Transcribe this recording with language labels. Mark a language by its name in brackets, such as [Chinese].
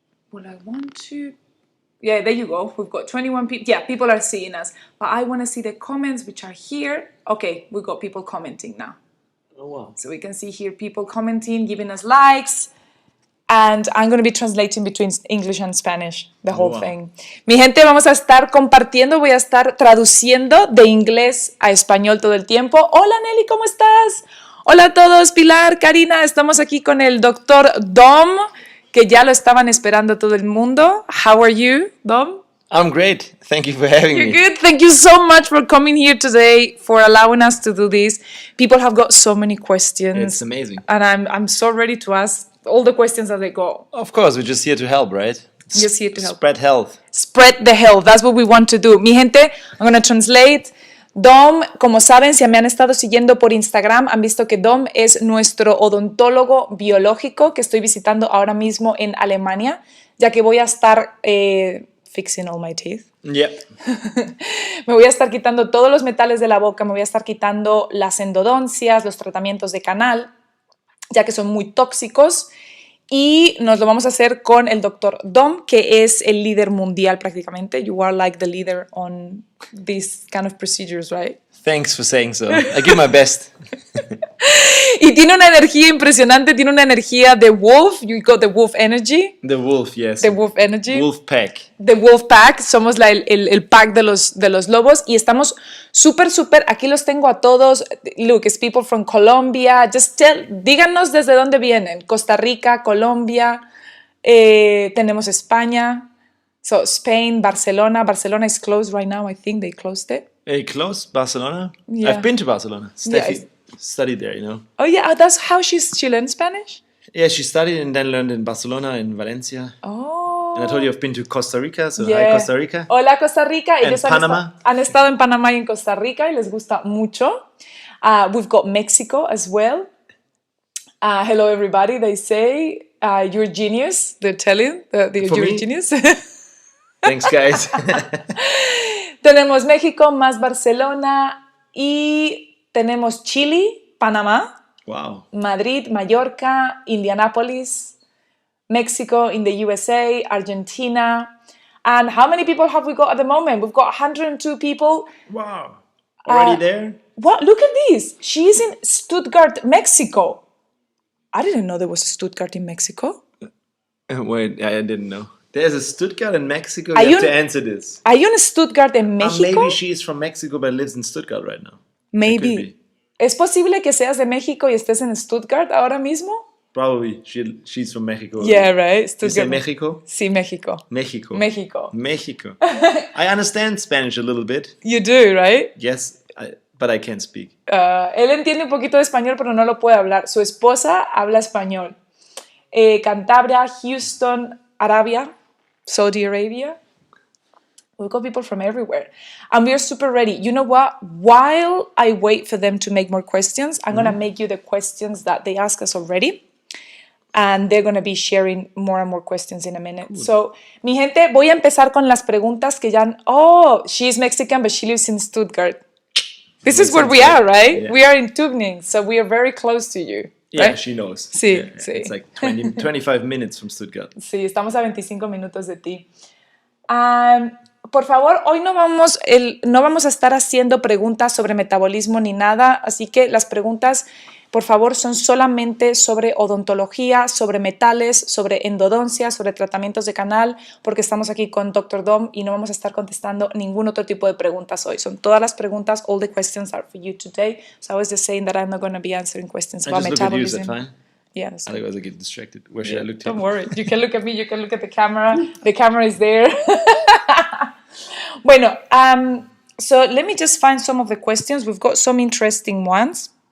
[English] Well, I want to. Yeah, there you go. We've got 21 people. Yeah, people are seeing us. But I want to see the comments, which are here. Okay, we've got people commenting now. Oh, wow. So we can see here people commenting, giving us likes. And I'm going to be translating between English and Spanish, the whole thing. [Spanish] Mi gente, vamos a estar compartiendo, voy a estar traduciendo de inglés a español todo el tiempo. Hola Nelly, ¿cómo estás? Hola a todos, Pilar, Karina, estamos aquí con el doctor Dom, que ya lo estaban esperando todo el mundo. [English] How are you, Dom? I'm great. Thank you for having me. You're good. Thank you so much for coming here today, for allowing us to do this. People have got so many questions. It's amazing. And I'm so ready to ask all the questions as they go. Of course, we're just here to help, right? Just here to help. Spread health. Spread the health. That's what we want to do. [Spanish] Mi gente, [English] I'm going to translate. [Spanish] Dom, como saben, si me han estado siguiendo por Instagram, han visto que Dom es nuestro odontólogo biológico que estoy visitando ahora mismo en Alemania, ya que voy a estar [English] fixing all my teeth. Yep. [Spanish] Me voy a estar quitando todos los metales de la boca, me voy a estar quitando las endodoncias, los tratamientos de canal, ya que son muy tóxicos, y nos lo vamos a hacer con el doctor Dom, que es el líder mundial prácticamente. [English] You are like the leader on these kind of procedures, right? Thanks for saying so. I give my best. [Spanish] Y tiene una energía impresionante, tiene una energía de wolf. [English] You got the wolf energy. The wolf, yes. The wolf energy. Wolf pack. The wolf pack. [Spanish] Somos el pack de los lobos. Y estamos súper. Aquí los tengo a todos. [English] Look, it's people from Colombia. Just [Spanish] díganos desde dónde vienen. Costa Rica, Colombia. Tenemos España. [English] So, Spain, Barcelona. Barcelona is closed right now. I think they closed it. Close? Barcelona? Yeah. I've been to Barcelona. Steffi studied there, you know. Oh, yeah. That's how she learned Spanish? Yeah, she studied and then learned in Barcelona, in Valencia. Oh. And I told you I've been to Costa Rica, so hi Costa Rica. [Spanish] Hola Costa Rica. [English] And Panama. [Spanish] Han estado en Panamá y en Costa Rica y les gusta mucho. [English] We've got Mexico as well. Hello everybody, they say. You're genius. They're telling you're a genius. Thanks, guys. [Spanish] Tenemos México más Barcelona y tenemos Chile, Panamá, [English] Wow. Madrid, Mallorca, Indianapolis, Mexico in the USA, Argentina. And how many people have we got at the moment? We've got 102 people. Wow. Already there? What? Look at this. She's in Stuttgart, Mexico. I didn't know there was a Stuttgart in Mexico. Wait, I didn't know. There's a Stuttgart in Mexico. You have to answer this. Are you in Stuttgart en México? Maybe she is from Mexico but lives in Stuttgart right now. Maybe. [Spanish] ¿Es posible que seas de México y estés en Stuttgart ahora mismo? [English] Probably. She's from Mexico. Yeah, right. Stuttgart. You say Mexico? [Spanish] Sí, México. [English] Mexico. I understand Spanish a little bit. You do, right? Yes, but I can't speak. [Spanish] Él entiende un poquito de español, pero no lo puede hablar. Su esposa habla español. [English] Cantabria, Houston, Arabia, Saudi Arabia. We've got people from everywhere. And we are super ready. You know what? While I wait for them to make more questions, I'm going to make you the questions that they ask us already. And they're going to be sharing more and more questions in a minute. Cool. [Spanish] So, mi gente, voy a empezar con las preguntas que ya... [English] Oh, she's Mexican, but she lives in Stuttgart. This is where we are, right? Yeah. We are in Tübingen, so we are very close to you. Yeah, right? she knows. [Spanish] Sí, [English] yeah. [Spanish] Sí. [English] It's like 25 minutes from Stuttgart. [Spanish] Sí, estamos a 25 minutos de ti. Por favor, hoy no vamos a estar haciendo preguntas sobre metabolismo ni nada, así que las preguntas, por favor, son solamente sobre odontología, sobre metales, sobre endodoncia, sobre tratamientos de canal, porque estamos aquí con Dr. Dom y no vamos a estar contestando ningún otro tipo de preguntas hoy. Son todas las preguntas, [English] all the questions are for you today. So I was just saying that I'm not going to be answering questions about metabolism. Look at you, is that fine? Yes. Otherwise I get distracted. Where should I look to? Don't worry. You can look at me, you can look at the camera. The camera is there. Bueno, So let me just find some of the questions. We've got some interesting ones.